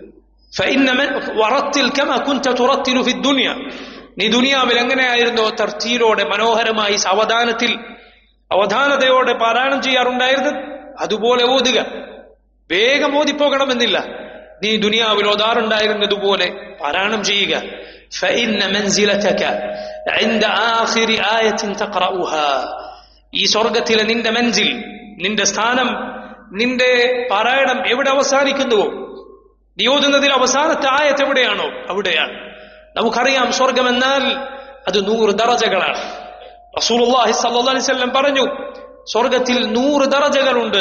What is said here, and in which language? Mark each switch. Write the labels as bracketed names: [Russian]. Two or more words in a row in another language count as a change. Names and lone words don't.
[Arabic] ورتل كما كنت ترتل في الدنيا, [Malayalam] നീ ദുനിയാവിൽ എങ്ങനെയായിരുന്നോ തർത്തീലോടെ മനോഹരമായി അവധാനതയോടെ പാരായണം ചെയ്യാറുണ്ടായിരുന്നത് അതുപോലെ ഓതുക. വേഗം ഓതിപ്പോകണമെന്നില്ല, നീ ദുനിയാവിൽ ഓതാറുണ്ടായിരുന്നതുപോലെ പാരായണം ചെയ്യുക. [Arabic] فإن منزلتك عند آخر آية تقرأها, [Malayalam] ഈ സ്വർഗത്തിലെ നിന്റെ മൻസിൽ, നിന്റെ സ്ഥാനം, നിന്റെ പാരായണം എവിടെ അവസാനിക്കുന്നുവോ, നീ ഓതുന്നതിൽ അവസാനത്തെ ആയത്ത് എവിടെയാണോ അവിടെയാണ്. നമുക്കറിയാം, സ്വർഗമെന്നാൽ അത് 100 ദറജകളാണ്. [Arabic] رسول الله صلى الله عليه وسلم [Malayalam] പറഞ്ഞു, സ്വർഗത്തിൽ 100 ദറജകളുണ്ട്.